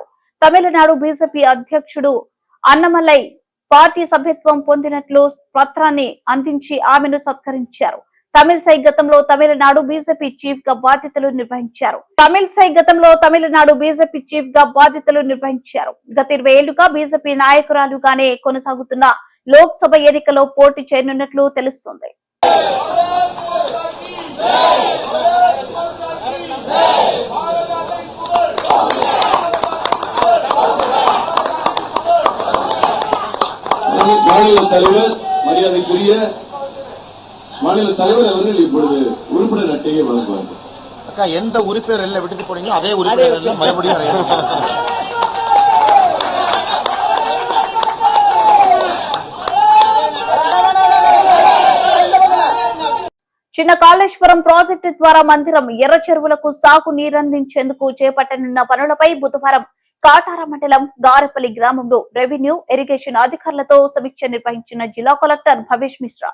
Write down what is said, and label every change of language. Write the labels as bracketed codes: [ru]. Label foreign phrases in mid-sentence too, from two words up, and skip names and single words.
[te] తమిళనాడు బీజేపీ అధ్యక్షుడు అన్నమలై పార్టీ సభ్యత్వం పొందినట్లు పత్రాన్ని అందించి ఆమెను సత్కరించారు. తమిళసై గతంలో తమిళనాడు బీజేపీ చీఫ్ గా బాధ్యతలు నిర్వహించారు. గత 20 ఏళ్లుగా బీజేపీ నాయకురాలుగానే కొనసాగుతున్న లోక్సభ ఎన్నికల్లో పోటీ చేయనున్నట్లు తెలుస్తోంది. [ta] மாநில தலைவர் மரியாதைக்குரிய மாநில தலைவர் அவர்கள் இப்பொழுது உறுப்பினர் அட்டையை வழங்குவார்கள். அக்கா எந்த உறுப்பினர் எல்லாம் விட்டுட்டு போனீங்களோ அதே உறுப்பினர் எல்லாம் மறுபடியும் [te] చిన్న కాళేశ్వరం ప్రాజెక్టు ద్వారా మందిరం ఎర్ర చెరువులకు సాగు నీరందించేందుకు చేపట్టనున్న పనులపై బుధవారం కాటార మండలం గారెపల్లి గ్రామంలో రెవెన్యూ ఇరిగేషన్ అధికారులతో సమీక్ష నిర్వహించిన జిల్లా కలెక్టర్ భవేష్ మిశ్రా.